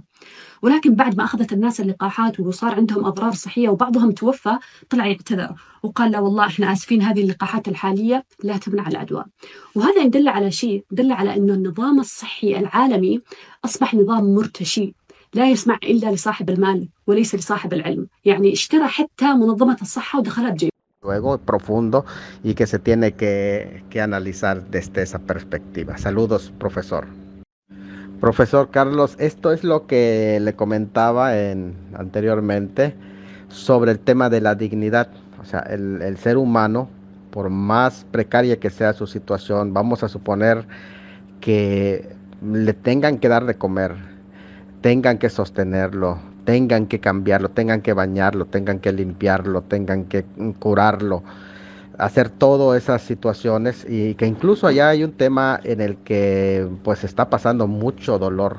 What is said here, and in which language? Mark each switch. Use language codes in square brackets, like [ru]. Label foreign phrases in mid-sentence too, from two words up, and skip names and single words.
[ar] ولكن بعد ما أخذت الناس اللقاحات وصار عندهم أضرار صحية وبعضهم توفى طلع يعتذر وقال لا والله إحنا آسفين، هذه اللقاحات الحالية لا تمنع العدوى. وهذا يدل على شيء، يدل على أنه النظام الصحي العالمي أصبح نظام مرتشي لا يسمع إلا لصاحب المال وليس لصاحب العلم. يعني اشترى حتى منظمة الصحة ودخلها بجيبه. [es] Luego profundo y que se tiene que analizar desde esa perspectiva. Saludos, profesor. Profesor Carlos, esto es lo que le comentaba anteriormente sobre el tema de la dignidad. O sea, el ser humano, por más precaria que sea su situación, vamos a suponer que le tengan que dar de comer, tengan que sostenerlo, tengan que cambiarlo, tengan que bañarlo, tengan que limpiarlo, tengan que curarlo, hacer todas esas situaciones, y que incluso allá hay un tema en el que pues está pasando mucho dolor.